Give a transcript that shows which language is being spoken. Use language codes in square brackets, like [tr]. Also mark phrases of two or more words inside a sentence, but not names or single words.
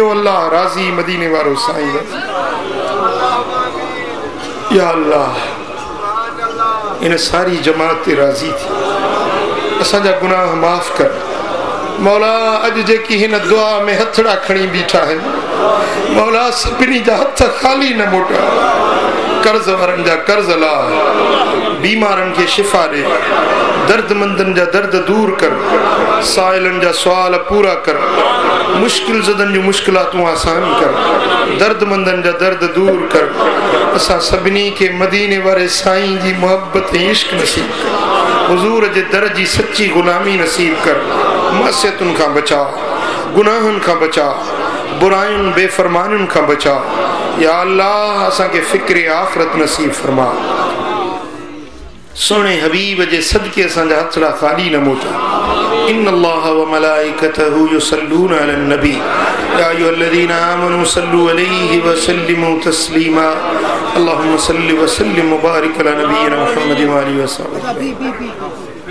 [sd] अल्लाह राजी मदीने वारो साईं या अल्लाह इन सारी जमात ते राजी थी असांजा गुनाह माफ़ कर मौला। अज जेकी हिन दुआ में हथड़ा खणी बीठा है मौला सभिनी जा हथ खाली न मोटा कर्ज वारन जा कर्ज ला बीमारन के शिफा दे दर्दमंदन जा दर्द दूर कर साइलन जा सवाल पूरा कर मुश्किल ज़दन जो मुश्किलातूं आसान कर दर्दमंदन जा दर्द दूर कर। असां सभिनी के मदीने वारे साईं जी मोहब्बत इश्क नसीब कर हुजूर जे दर जी सच्ची गुलामी नसीब कर। मासियतुन खां बचा गुनाहन खां बचा बुरायुन बेफरमानुन खां बचा या अल्लाह असां के फिक्र आखिरत नसीब फरमा। सोने हबीब जे सदके असांजा हथड़ा खाली न मोटा। [ar] إن الله وملائكته يصلون على النبي يا أيها الذين آمنوا صلوا عليه وسلموا تسليما. اللهم صل وسلم وبارك على نبينا محمد وآله وسلم.